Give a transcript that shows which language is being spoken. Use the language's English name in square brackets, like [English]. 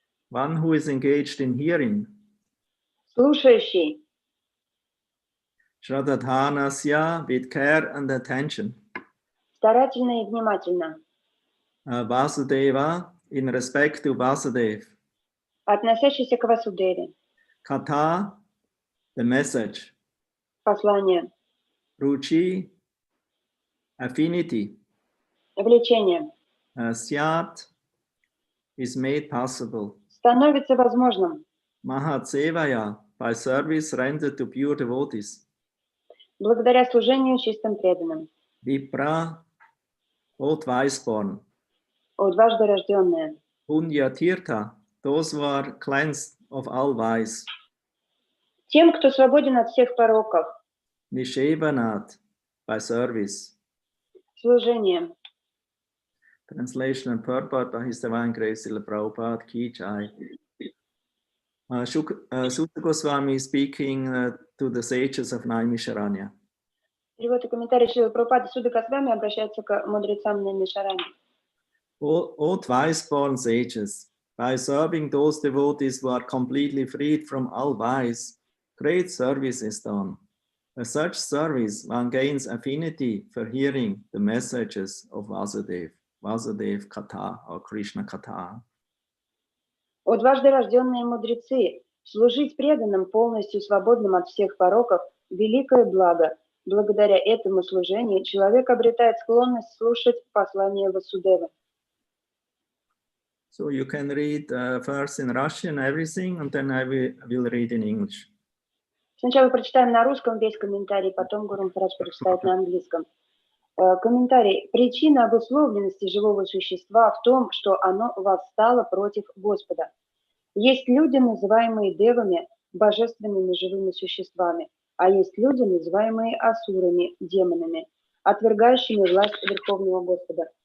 [English] One who is engaged in hearing. [Russian] Слушающий. [English] Shradadhanasya, with care and attention. [Russian] Старательно и внимательно. [English] Vasudeva, in respect to Vasudev. [Russian] Относящийся к Васудеве. [English] Kata, the message. [Russian] Послание. [English] Ruchi, affinity. [Russian] Влечение. [English] Syat is made possible. [Russian] Становится возможным. [English] Mahatsevaya, by service rendered to pure devotees. [Russian] Благодаря служению чистым преданным. [English] Vipra, both wise-born. [Russian] О дважды рожденные. [English] Punya Tirtha, those who are cleansed of all vice. [Russian] Тем, кто свободен от всех пороков. [English] Nishevanat, by service. [Russian] Служением. [English] Translation and purport by His Divine Grace Srila Prabhupada Ki Jai. Sutta Goswami speaking to the sages of Naimisharanya. [Russian] Перевод и комментарий Шрилы Прабхупады. Суда Госвами обращается к мудрецам Наймишарани. [English] O twice-born sages, by serving those devotees who are completely freed from all vice, great service is done. By such service, one gains affinity for hearing the messages of Vasudev, Vasudev Katha or Krishna Katha. [Russian] О дважды рожденные мудрецы, служить преданным, полностью свободным от всех пороков, великое благо. Благодаря этому служению человек обретает склонность слушать послание Васудевы. [English] So you can read first in Russian everything, and then I will read in English. [Russian] Сначала прочитаем на русском весь комментарий, потом Гуру Махарадж прочитает на английском. Комментарий. Причина обусловленности живого существа в том, что оно восстало против Господа. Есть люди, называемые девами, божественными живыми существами, а есть люди, называемые асурами, демонами, отвергающими власть Верховного Господа.